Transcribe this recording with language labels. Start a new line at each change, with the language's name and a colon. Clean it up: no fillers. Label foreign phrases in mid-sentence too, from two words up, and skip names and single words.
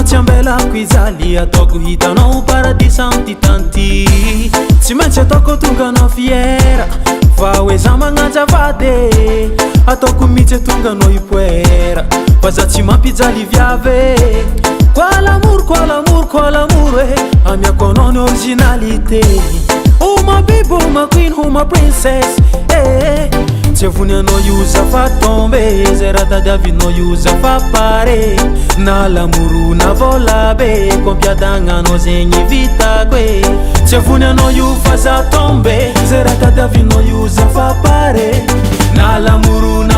Malagasy: tsy ambelako izaly Ataoko hitanao paradis amty tanty Tsy maintsy ataoko tonga anao fiera Fa hoe za magnanjavady Ataoko mitsy tonga anao ipoera Fa za tsy mampijaly viave
French: Quoi l'amour
Malagasy: Amiako anao ny originalité
English: Oh my baby, oh my queen, oh my princess
Malagasy: Tsy avony anao io za fa tombe Zay raha tadiavinao io za fa pare Na lamoro na vola be Kompiadagnanao zegny vitako e Tsy avony anao io fa za tombe Zay raha tadiavinao io za fa pare Na lamoro na